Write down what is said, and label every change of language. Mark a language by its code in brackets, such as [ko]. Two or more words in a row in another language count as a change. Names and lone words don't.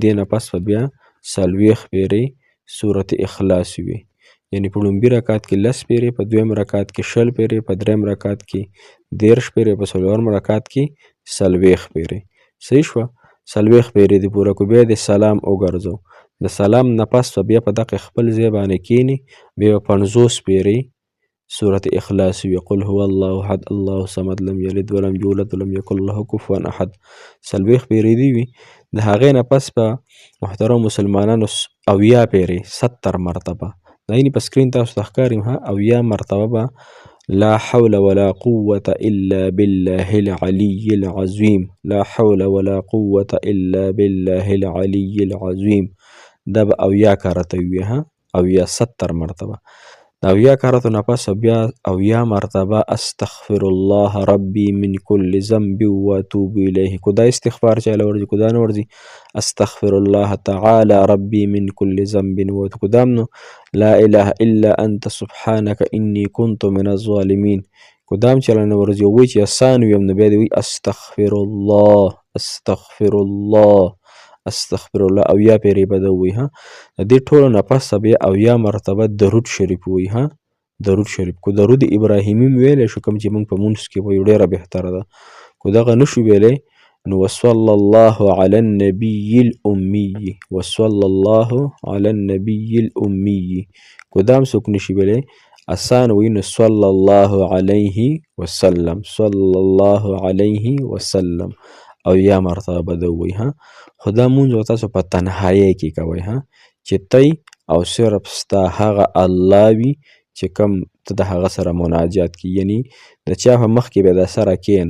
[ps] دې نه پس به بیا 40 پیرې سورة اخلاص وي، یعنی په لومبي رکعت کې 10 پیرې، په دویم رکعت کې 20 پیرې، په دریم رکعت کې 13 پیرې، په څلورم رکعت کې 40 پیرې. صحیح شوه؟ 40 پیرې دې پوره کړو. بیا دې سلام وګرځو. د سلام نه پس به بیا په دغه خپل ځای باندې کښېني، بیا به 50 پیرې سورة اخلاص وي. [ar] قل هو الله احد الله صمد لم یلد ولم یولد ولم یکن له کفوا احد. [ps] 40 پیرې دې وي. د هغې نه پس به محترم مسلمانانو 80 پیرې 70 مرتبه دا یعنې په سکرین تاسو ته ښکاري 80 مرتبه به [ar] لا حول ولا قوة الا بالله العلي العظيم، لا حول ولا قوة الا بالله العلي العظيم. [ps] دا به 80 کارته وي 70 مرتبه. د 80 کارتو نه پس بیا 80 مرتبه [ar] استغفر الله ربي من كل ذنب واتوب الیه. [ps] کو دا استغفار چاله ورځي، کو دا نه ورځي [ar] استغفر الله تعالی ربي من كل ذنب واتوب. [ps] کو دام نو [ar] لا اله الا انت سبحانك اني كنت من الظالمين. [ps] کو دام چاله نه ورځي. وایي چې اسان وي نو بیا دې وایي [ar] استغفر الله استغفر الله استغفر الله. [ps] 80 پیرې به ده ووایي. د دې ټولو نه پس بیا 80 مرتبه درود شریف ووایي. درود شریف کو درود ابراهیمي مې ویلی شو، کوم چې موږ په مونځ کې وایو ډېره بهتره ده. کو دغه نشو ویلی نو [ar] وصلی الله علی النبي الأمي، وصلی الله علی النبي الأمي. [ps] کو دا هم څوک نشي ویلی اسان وایي نو [ar] صلی الله علیه وسلم، صلی الله علیه وسلم. [ps] 80 مرتبه به ده ووایي. خو دا مونځ به تاسو په تنهایۍ کې کوئ چې تی او صرف ستا هغه الله وي چې کوم ته د هغه سره مناجات کې، یعنی د چا په مخ کې به د سره کښېنه.